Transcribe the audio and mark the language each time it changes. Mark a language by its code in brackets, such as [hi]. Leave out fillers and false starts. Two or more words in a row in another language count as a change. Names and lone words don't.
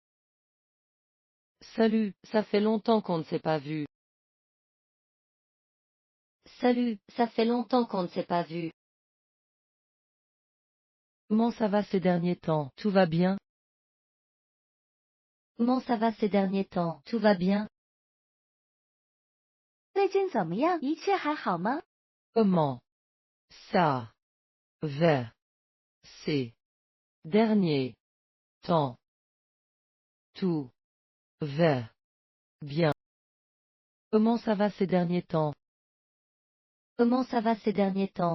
[fr] Salut, ça fait longtemps qu'on ne s'est pas vu. Salut, ça fait longtemps qu'on ne s'est pas vu. Comment ça va ces derniers temps? Tout va bien? Comment ça va ces derniers temps? Tout va bien? [zh] 最近怎么样？一切还好吗？ [fr] Comment? Ça. Va. Ces. Dernier. Temps. Tout. Va. Bien. Comment ça va ces derniers temps? Comment ça va ces derniers temps?